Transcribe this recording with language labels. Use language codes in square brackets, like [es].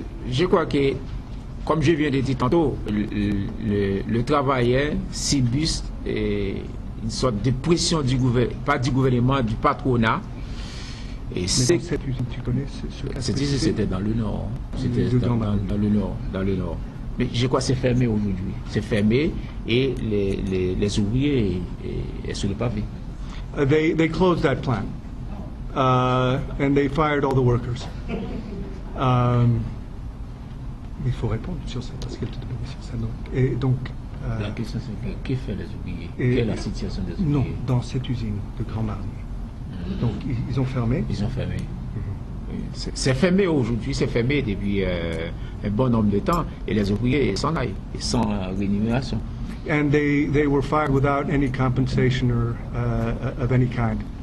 [fr] Je crois que, comme je viens de dire tantôt, le travailleur subit une sorte de pression pas du gouvernement, du patronat. Et Mais dans cette usine, tu connais ce cas? Cette usine, c'était dans le nord. C'était dans le nord. Mais je crois que c'est fermé aujourd'hui. C'est fermé et les ouvriers sont sur le pavé. [en] They closed that plant and they fired all the workers. [fr] Il faut répondre sur ça parce qu'elle te demandait sur ça. Et donc, la question c'est que fait les ouvriers? Quelle est la situation des ouvriers? Non, dans cette usine de Grand Marnier. Donc ils ont fermé. Ils ont fermé. C'est fermé aujourd'hui, c'est fermé depuis un bon nombre de temps et les ouvriers s'en aillent, sans rémunération. [en] And they were fired without any compensation or of any kind.